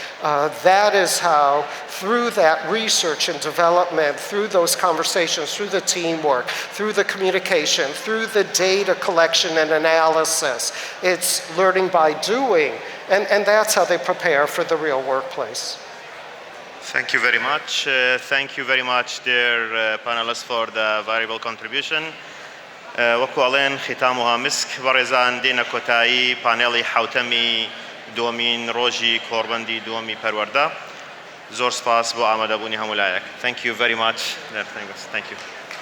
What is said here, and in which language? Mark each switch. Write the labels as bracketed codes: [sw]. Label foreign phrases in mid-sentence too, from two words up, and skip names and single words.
[en] That is how, through that research and development, through those conversations, through the teamwork, through the communication, through the data collection and analysis, it's learning by doing, and that's how they prepare for the real workplace. Thank you very much. Thank you very much, dear panelists, for the valuable contribution. [ckb] وەکو ئەڵێن [ar] ختامها مسك [ckb] بەڕێزان دێنە کۆتایی پانێڵی حوتەمی دووەمین ڕۆژی کۆڕبەندی دووەمی پەروەردە. زۆر سپاس بۆ ئامادەبوونی هەموو لایەک. [en] Thank you very much. Thank you.